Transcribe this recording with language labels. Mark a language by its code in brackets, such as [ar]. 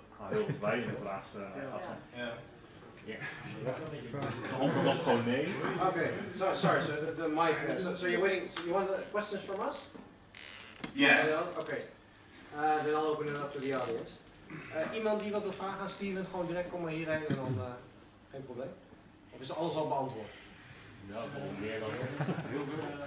[nl] heel weinig de laatste antwoord was gewoon nee. [en] Okay, sorry, so the mic, so you're waiting, so you want the questions from us? Yes. Okay, then I'll open it up to the audience. [nl] Iemand die wat wil vragen aan Steven, gewoon direct kom maar hierheen en dan geen probleem. Of is alles al beantwoord? Ja, gewoon meer dan heel veel.